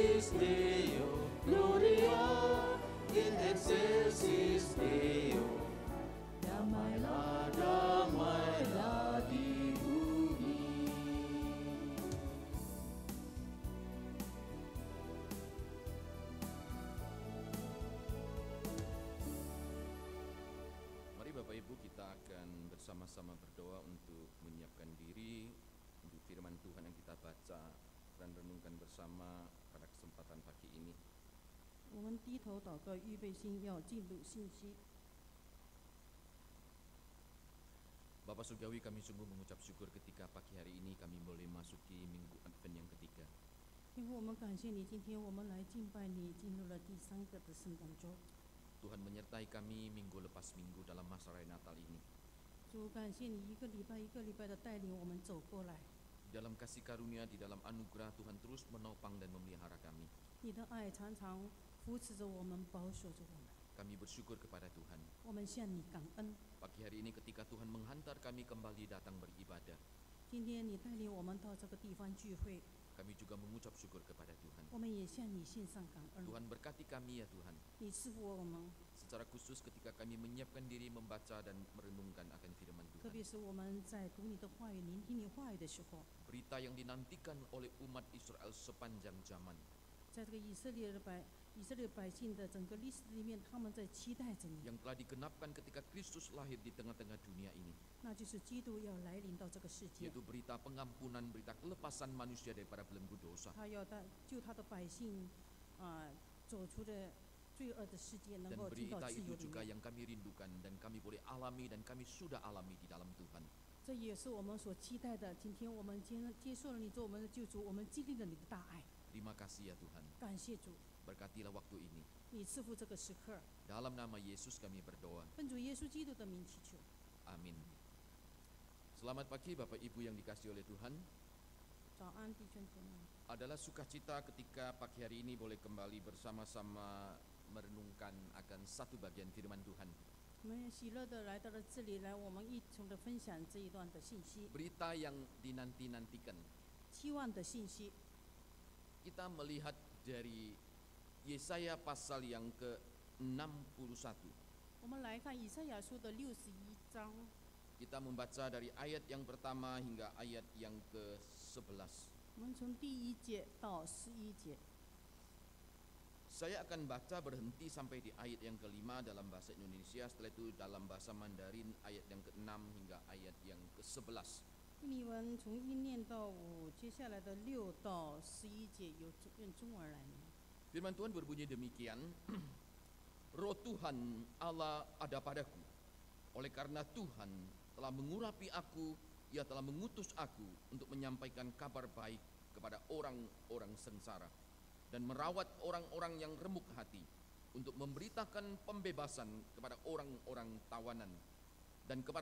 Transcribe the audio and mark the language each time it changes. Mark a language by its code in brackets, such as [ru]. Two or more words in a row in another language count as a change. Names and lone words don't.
[la] Deo, Gloria in excelsis Deo. [id] Damailah, damailah di bumi. Mari Bapak Ibu, kita akan bersama-sama berdoa untuk menyiapkan diri untuk firman Tuhan yang kita baca dan renungkan bersama pada kesempatan pagi ini. [zh] 我们低头祷告，预备心，要进入信息。 [id] Bapak Surgawi, kami sungguh mengucap syukur ketika pagi hari ini kami boleh masuki minggu Advent yang ketiga. [zh] 天父，我们感谢你，今天我们来敬拜你，进入了第3个的圣诞周。 [id] Tuhan menyertai kami minggu lepas minggu dalam masa raya Natal ini. [zh] 主，感谢你一个礼拜一个礼拜的带领我们走过来， [id] Dalam kasih karunia, di dalam anugerah, Tuhan terus menopang dan memelihara kami. [zh] 你的爱常常扶持着我们，保守着我们。 [id] Kami bersyukur kepada Tuhan. [zh] 我们向你感恩。 [id] Pagi hari ini ketika Tuhan menghantar kami kembali datang beribadah, [zh] 今天你带领我们到这个地方聚会， [id] kami juga mengucap syukur kepada Tuhan. [zh] 我们也向你献上感恩。 [id] Tuhan berkati kami ya Tuhan. [zh] 你赐福我们， [id] Secara khusus ketika kami menyiapkan diri membaca dan merenungkan akan firman [zh] 特 [id] Tuhan. [zh] 别是我们在读你的话语、聆听你话语的时候， [id] Berita yang dinantikan oleh umat Israel sepanjang zaman. [zh] 在这个以色列百姓的整个历史里面，他们在期待着你， [id] Yang telah digenapkan ketika Kristus lahir di tengah-tengah dunia ini. [zh] 那就是基督要来临到这个世界， [id] Yaitu berita pengampunan, berita kelepasan manusia daripada belenggu dosa. [zh] 他要救他的百姓，走出的罪恶的世界，能 [id] Dan [zh] 够进到 [id] berita [zh] 自由 [id] itu [zh] 里 [id] juga [zh] 面。 [id] yang kami rindukan dan kami boleh alami dan kami sudah alami di dalam Tuhan. [zh] 这也是我们所期待的。今天我们接受了你做我们的救主，我们经历了你的大爱， [id] Terima kasih ya Tuhan. [zh] 感谢主， [id] Berkatilah waktu ini. [zh] 你赐福这个时刻， [id] Dalam nama Yesus kami berdoa. [zh] 奉主耶稣基督的名祈求。 [id] Amin. Selamat pagi Bapak Ibu yang dikasihi oleh Tuhan. [zh] 早安，弟兄姐妹， [id] Adalah sukacita ketika pagi hari ini boleh kembali bersama-sama merenungkan akan satu bagian firman Tuhan. [zh] 我们喜乐的来到了这里来，我们一同的分享这一段的信息， [id] Berita yang dinanti-nantikan. [zh] 期望的信息。 [id] Kita melihat dari Yesaya pasal yang ke-61. [zh] 我们来看以赛亚书的61章， [id] Kita membaca dari ayat yang pertama hingga ayat yang ke-11. [zh] 我们从第1节到11节。 [id] Saya akan baca berhenti sampai di ayat yang ke-5 dalam bahasa Indonesia, setelah itu dalam bahasa Mandarin ayat yang ke-6 hingga ayat yang ke-11. [zh] 印尼文从1念到5，接下来的6到11节由用中文来念。 [id] Firman Tuhan berbunyi demikian, Roh Tuhan Allah ada padaku, oleh karena Tuhan telah mengurapi aku, Ia telah mengutus aku untuk menyampaikan kabar baik kepada orang-orang sengsara dan merawat orang-orang yang remuk hati, untuk memberitakan pembebasan kepada orang-orang tawanan dan kepada